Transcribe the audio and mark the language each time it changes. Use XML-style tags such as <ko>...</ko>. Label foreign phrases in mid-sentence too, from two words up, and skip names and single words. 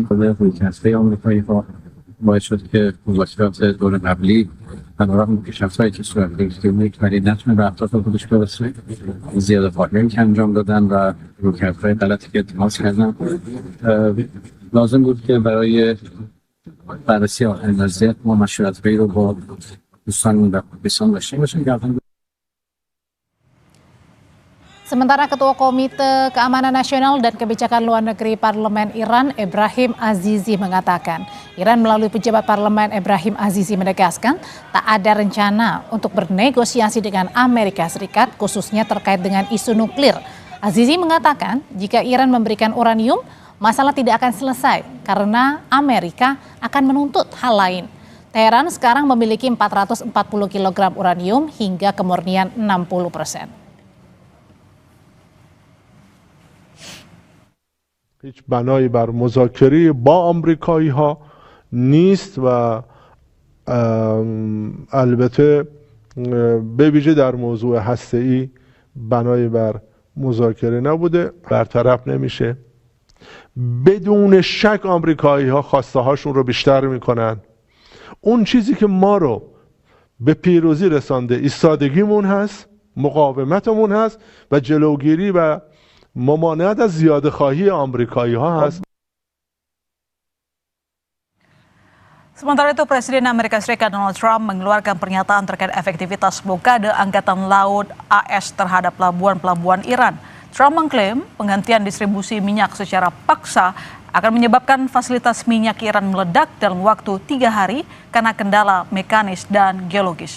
<fa>رویکردهای آمریکایی ها باعث شد که مذاکرات دور قبلی علیرغم پیشرفت‌هایی که صورت گرفت ولی نتونه به اهداف خودش برسه، زیاده‌خواهی که انجام دادن و رویکردهای غلطی که اتخاذ کردن. لازم بود که برای بررسی آخرین وضعیت ما مشورت‌هایی رو با دوستان در پاکستان داشته باشیم.</fa> <id>Sementara Ketua Komite Keamanan Nasional dan Kebijakan Luar Negeri Parlemen Iran, Ebrahim Azizi, mengatakan Iran melalui pejabat parlemen Ebrahim Azizi menegaskan tak ada rencana untuk bernegosiasi dengan Amerika Serikat khususnya terkait dengan isu nuklir. Azizi mengatakan jika Iran memberikan uranium, masalah tidak akan selesai karena Amerika akan menuntut hal lain. Teheran sekarang memiliki 440 kg uranium hingga kemurnian 60%.</id> <fa>هیچ بنایی بر مذاکره با آمریکایی ها نیست و البته به ویژه در موضوع هسته‌ای بنایی بر مذاکره نبوده، برطرف نمیشه. بدون شک آمریکایی ها خواسته هاشون رو بیشتر میکنن. اون چیزی که ما رو به پیروزی رسانده ایستادگیمون هست، مقاومتمون هست و جلوگیری و ممانعت از زیاده‌خواهی آمریکایی ها هست.</fa> <id>Sementara itu, Presiden Amerika Serikat Donald Trump mengeluarkan pernyataan terkait efektivitas blokade Angkatan Laut AS terhadap pelabuhan-pelabuhan Iran. Trump mengklaim penggantian distribusi minyak secara paksa akan menyebabkan fasilitas minyak Iran meledak dalam waktu 3 hari karena kendala mekanis dan geologis.</id>